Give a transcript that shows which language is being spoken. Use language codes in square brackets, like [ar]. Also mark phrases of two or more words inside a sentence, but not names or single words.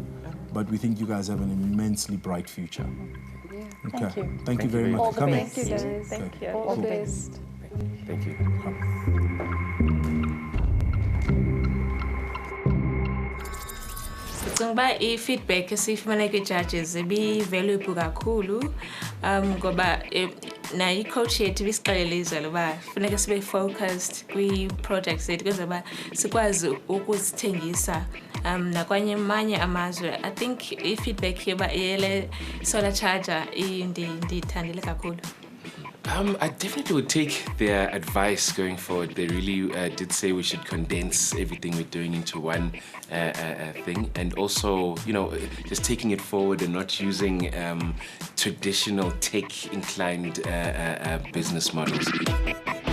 [en] But we think you guys have an immensely bright future. Yeah. Okay. Thank you. Thank you very much for coming. Thank you, guys. Thank you. All the best. Thank you. [xh] Ngoba i-feedback esifumana kwi-judges ibi-valuable kakhulu ngoba na i-coach yethu ibisixelele izolo uba funeka sibe focused kwi-projects zethu kwenzela uba sikwazi ukuzithengisa nakwanye amanye amazwe. [en] I think [xh] i-feedback yele [en] solar charger [xh] ndiyithandile kakhulu. [en] I definitely would take their advice going forward. They really did say we should condense everything we're doing into one thing, and also, you know, just taking it forward and not using traditional tech-inclined business models.